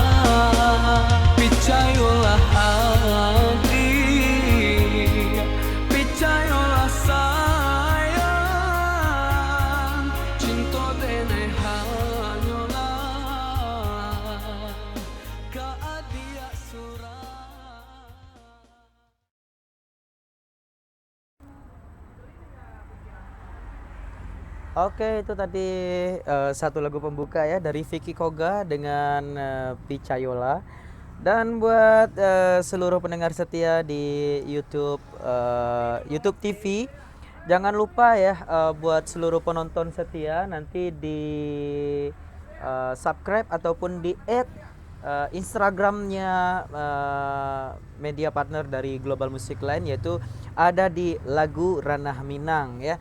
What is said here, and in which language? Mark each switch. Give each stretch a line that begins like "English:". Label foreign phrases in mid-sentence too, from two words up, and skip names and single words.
Minangkabau: Percayalah Adi, percayalah sayang, cinta dene hanyalah ka Adi surah.
Indonesian: Oke, itu tadi satu lagu pembuka ya dari Vicky Koga dengan Picayola. Dan buat seluruh pendengar setia di YouTube TV, jangan lupa ya buat seluruh penonton setia nanti di subscribe ataupun di add Instagramnya media partner dari Global Music Line, yaitu ada di Lagu Ranah Minang ya.